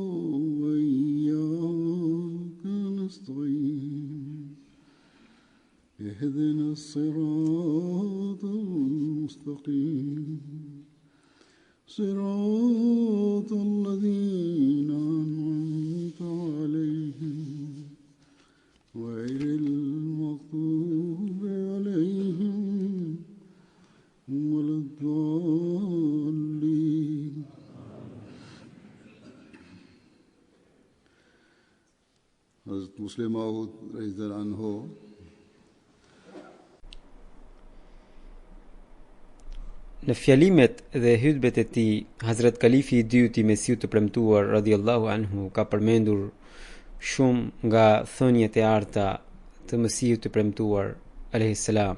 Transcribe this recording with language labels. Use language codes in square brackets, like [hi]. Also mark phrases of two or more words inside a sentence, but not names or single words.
[ar] وإياك نستعين اهدنا الصراط المستقيم صراط الذين أنعمت عليهم غير المغضوب عليهم ولا الضالين. [sq] Hazrat Muslim Maud [ar] رضي الله عنه [sq] në fjalimet dhe hutbet e tij, Hazrat Kalifi i dytë i Mesiut të premtuar [ar] رضي الله عنه [sq] ka përmendur shumë nga thënjet e arta të Mesihut të premtuar [ar] عليه السلام.